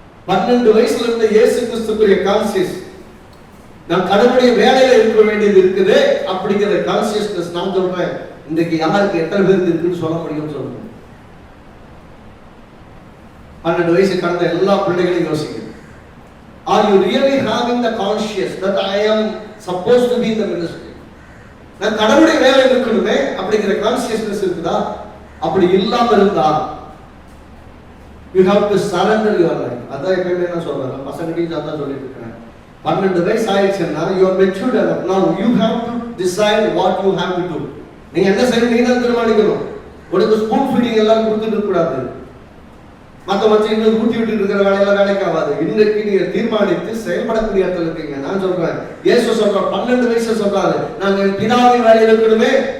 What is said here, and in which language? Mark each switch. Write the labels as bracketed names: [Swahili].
[Tamil] 12 வயசுல இருந்த இயேசு கிறிஸ்துக்குரிய கான்சியஸ், நான் கடவுளுடைய வேலையில இருக்க வேண்டியது இருக்குது அப்படிங்கிற கான்சியஸ்னஸ். நான் சொல்றேன், இன்றைக்கு யாருக்கு எத்தனை பேருக்கு இருக்குன்னு சொல்ல முடியும்னு சொல்றேன். 12 வயசு கடந்த எல்லா பிள்ளைகளையும் யோசிக்கிறேன். [English] Are you really having the conscious that I am supposed to be in the ministry? [Tamil] நான் கடவுளுடைய வேலையில இருக்கணுமே அப்படிங்கிற கான்சியஸ்னஸ் இருக்குதா? அப்படி இல்லாம இருந்தா [English] you have to surrender your life. [Tamil] அதான் எப்பவுமே நான் சொல்றேன், பசங்களையும் அதான் சொல்லிட்டு இருக்கேன். 12 வயசு ஆயிடுச்சுன்னா [English] you are matured enough. Now you have to decide what you have to do. [Tamil] நீங்க என்ன செய்யணும் நீங்க தான் தீர்மானிக்கணும். உனக்கு ஸ்பூன் ஃபீடிங் எல்லாம் கொடுத்துட்டு இருக்க கூடாது. மற்ற வச்சு இன்னும் ஊட்டி விட்டு இருக்கிற வேலையெல்லாம் வேலைக்கு ஆகாது. இன்றைக்கு நீங்க தீர்மானித்து செயல்படக்கூடிய இடத்துல இருக்கீங்க. நான் சொல்றேன், இயேசு சொல்றார், 12 வயசு சொல்றாரு, நாங்க பிதாவின் வேலையில் இருக்கணுமே.